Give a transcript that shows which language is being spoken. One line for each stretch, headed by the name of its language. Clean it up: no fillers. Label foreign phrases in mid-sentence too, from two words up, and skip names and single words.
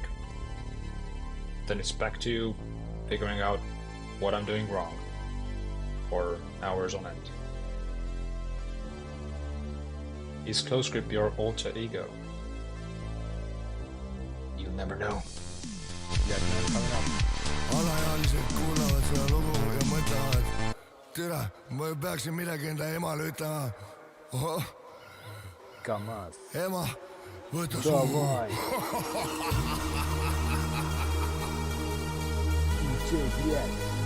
English: Then it's back to figuring out what I'm doing wrong for hours on end. Is CloseScript your alter ego? You'll never know.
Estonian: alaealised kuulavad seda lugu ja mõtlevad, tere, ma peaksin midagi enda emale ütlema.
English: Come on.
Estonian: ema, võta suu .
Russian: Давай. DJ, блядь.